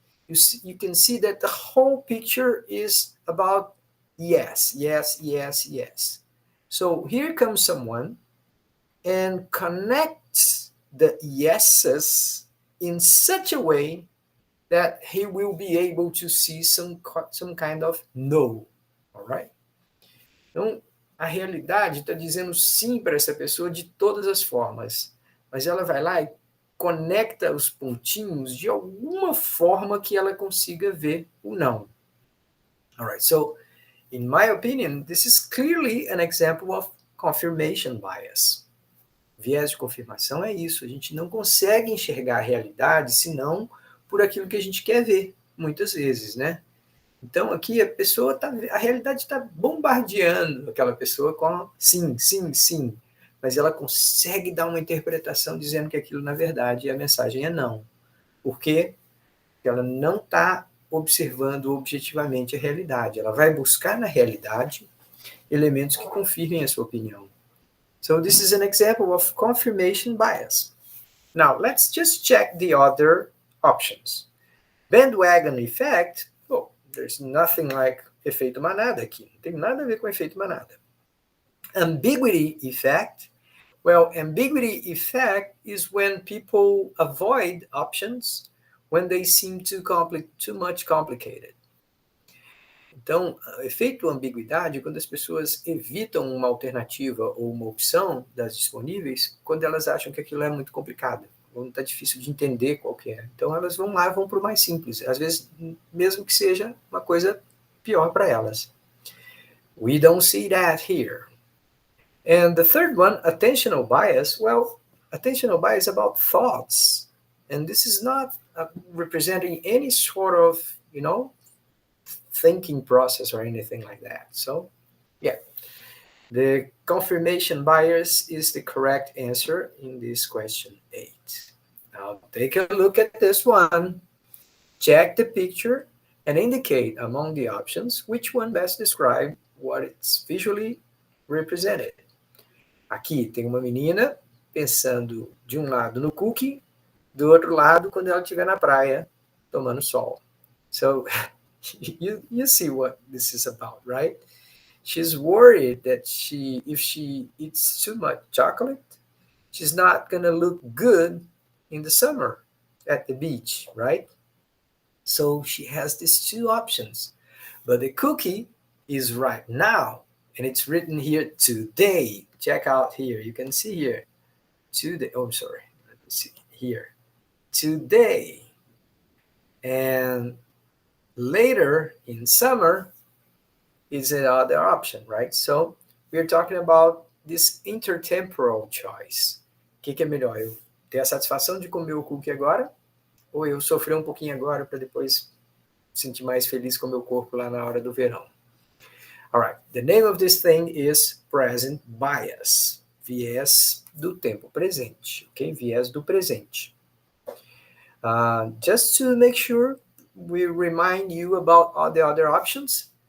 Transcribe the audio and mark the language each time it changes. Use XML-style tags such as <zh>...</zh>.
<en>You can see that the whole picture is about yes, yes, yes, yes. So here comes someone and connects the yeses in such a way that he will be able to see some kind of no, all right?</en> <pt>Então, a realidade está dizendo sim para essa pessoa de todas as formas, mas ela vai lá e conecta os pontinhos de alguma forma que ela consiga ver o não.</pt> <en>All right, so in my opinion, this is clearly an example of confirmation bias.</en> <pt>Viés de confirmação é isso, a gente não consegue enxergar a realidade senão por aquilo que a gente quer ver, muitas vezes, né? Então aqui a realidade está bombardeando aquela pessoa com sim, sim, sim, mas ela consegue dar uma interpretação dizendo que aquilo na verdade a mensagem é não. Por quê? Porque ela não está observando objetivamente a realidade, ela vai buscar na realidade elementos que confirmem a sua opinião.</pt> <en>So this is an example of confirmation bias. Now, let's just check the other options. Bandwagon effect, oh, there's nothing like</en> <pt>efeito manada aqui. Não tem nada a ver com efeito manada.</pt> <en>Ambiguity effect, well, ambiguity effect is when people avoid options when they seem too much complicated.</en> <pt>Então, efeito ambiguidade, quando as pessoas evitam uma alternativa ou uma opção das disponíveis, quando elas acham que aquilo é muito complicado, ou está difícil de entender qual que é. Então, elas vão lá e vão para o mais simples, às vezes, mesmo que seja uma coisa pior para elas.</pt> <en>We don't see that here. And the third one, attentional bias, well, attentional bias is about thoughts. And this is not representing any sort of, thinking process or anything like that. So, yeah, the confirmation bias is the correct answer in this question 8. Now, take a look at this one. Check the picture and indicate among the options which one best describes what it's visually represented.</en> <pt>Aqui tem uma menina pensando de um lado no cookie, do outro lado quando ela estiver na praia tomando sol.</pt> <en>So, you see what this is about, right? She's worried that if she eats too much chocolate, she's not going to look good in the summer at the beach, right? So she has these two options. But the cookie is right now, and it's written here today. Check out here. You can see here. Today. Oh, I'm sorry. Let me see here. Today. And later in summer is another option, right? So we're talking about this intertemporal choice.</en> <pt>O que é melhor? Eu ter a satisfação de comer o cookie agora? Ou eu sofrer um pouquinho agora para depois sentir mais feliz com o meu corpo lá na hora do verão?</pt> <en>Alright, the name of this thing is present bias.</en> <pt>Viés do tempo presente, ok? Viés do presente.</pt> <en>Just to make sure we remind you about all the other options.</en>